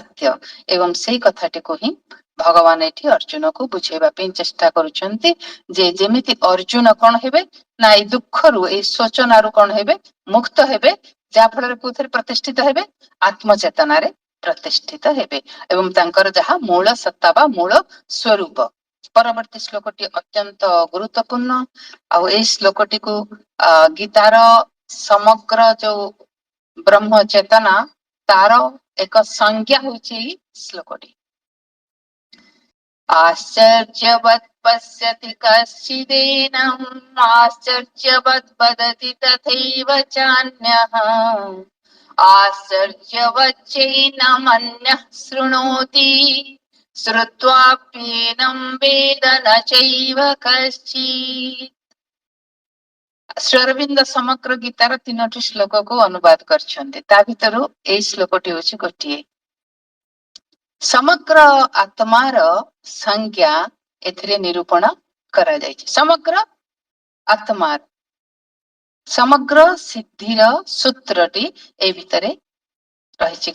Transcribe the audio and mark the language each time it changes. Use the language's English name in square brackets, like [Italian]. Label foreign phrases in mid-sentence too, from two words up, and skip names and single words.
[Odia] ଏବଂ ସେଇ କଥାଟିକୁ ହିଁ ଭଗବାନ ଏଠି ଅର୍ଜୁନକୁ ବୁଝେଇବା ପାଇଁ ଚେଷ୍ଟା କରୁଛନ୍ତି ଯେ ଯେମିତି ଅର୍ଜୁନ କଣ ହେବେ ନା ଏଇ ଦୁଃଖରୁ ଏଇ ଶୋଚନାରୁ କଣ ହେବେ ମୁକ୍ତ ହେବେ, ଯାହା ଫଳରେ କୋଉଥିରେ ପ୍ରତିଷ୍ଠିତ ହେବେ ଆତ୍ମଚେତନାରେ ପ୍ରତିଷ୍ଠିତ ହେବେ ଏବଂ ତାଙ୍କର ଯାହା ମୂଳ ସତ୍ତା ବା ମୂଳ ସ୍ୱରୂପ। ପରବର୍ତ୍ତୀ ଶ୍ଲୋକଟି ଅତ୍ୟନ୍ତ ଗୁରୁତ୍ୱପୂର୍ଣ୍ଣ। ଆଉ ଏଇ ଶ୍ଲୋକଟିକୁ ଗୀତାର ସମଗ୍ର ଯୋଉ ବ୍ରହ୍ମ ଚେତନା ତାର ଏକ ସଂଜ୍ଞା ହଉଛି ଏଇ ଶ୍ଲୋକଟି। [Sanskrit] आश्चर्यवत् पश्यति कश्चिदेनम् आश्चर्यवत् वदति तथैव चान्यः आश्चर्यवच्चैनमन्यः शृणोति श्रुत्वाप्येनं वेद न चैव कश्चित्। [Odia] ଶ୍ରୀ ଅରବିନ୍ଦ ସମଗ୍ର ଗୀତାର 3ଟି ଶ୍ଲୋକକୁ ଅନୁବାଦ କରିଛନ୍ତି। ତା ଭିତରୁ ଏଇ ଶ୍ଲୋକଟି ହଉଛି ଗୋଟିଏ। ସମଗ୍ର ଆତ୍ମାର ସଂଜ୍ଞା ଏଥିରେ ନିରୂପଣ କରାଯାଇଛି। ସମଗ୍ର ଆତ୍ମାର ସମଗ୍ର ସିଦ୍ଧିର ସୂତ୍ରଟି ଏ ଭିତରେ ରହିଛି।